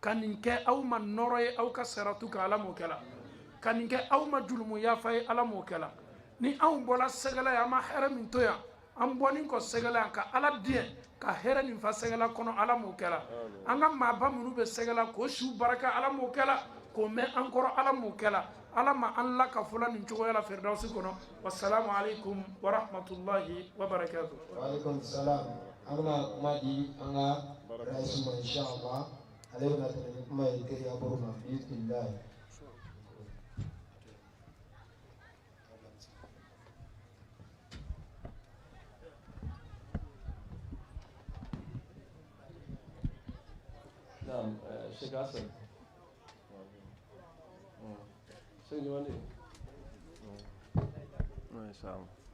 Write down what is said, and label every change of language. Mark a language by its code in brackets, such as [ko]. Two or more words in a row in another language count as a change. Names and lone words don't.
[bm] kɛ aw ma nɔrɔ ye aw ka saratu kan ala m'o kɛla ka nin kɛ aw ma julumu yafa ye ala m'o kɛla ni anw bɔla sɛgɛla ye an ma hɛrɛ min to yan an bɔnin kɔ sɛgɛla yan ka ala diɲɛ ka hɛrɛ nin fa sɛgɛla kɔnɔ ala m'o kɛla an ka maaba minnu bɛ sɛgɛla k'o siw baraka ala m'o kɛla k'o mɛn an kɔrɔ ala m'o kɛla ala ma an la ka fɔla nin cogoya la firdausi kɔnɔ [ar] والسلام عليكم ورحمة الله وبركاته. وعليكم السلام. [bm] An bɛna kuma di an ka raisi ma inshallah ale bɛna tɛmɛ ni kuma ye teriya bolo ma bi'idhnillahi. [ar] نعم شيخ حسن شيخ جواني ما شاء الله.